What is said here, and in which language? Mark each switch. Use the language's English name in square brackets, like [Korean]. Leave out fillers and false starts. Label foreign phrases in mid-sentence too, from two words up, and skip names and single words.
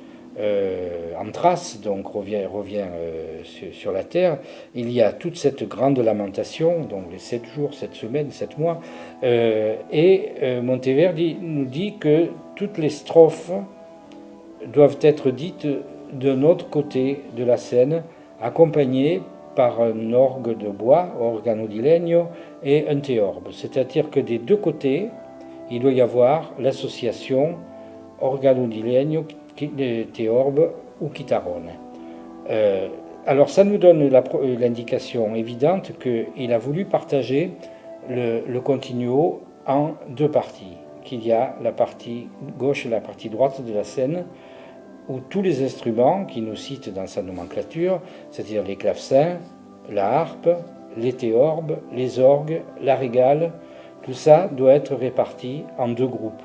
[French] en Thrace, donc revient sur la terre, il y a toute cette grande lamentation, donc les 7 jours, 7 semaines, 7 mois, et Monteverdi nous dit que toutes les strophes doivent être dites d'un autre côté de la scène, accompagnées par un orgue de bois, [Italian] organo di legno, [French] et un théorbe. C'est-à-dire que des deux côtés, il doit y avoir l'association [Italian] organo di legno, [French] théorbe ou chitarrone. Alors ça nous donne l'indication évidente qu'il a voulu partager le continuo en deux parties, qu'il y a la partie gauche et la partie droite de la scène, où tous les instruments qu'il nous cite dans sa nomenclature, c'est-à-dire les clavecins, la harpe, les théorbes, les orgues, la régale, tout ça doit être réparti en deux groupes.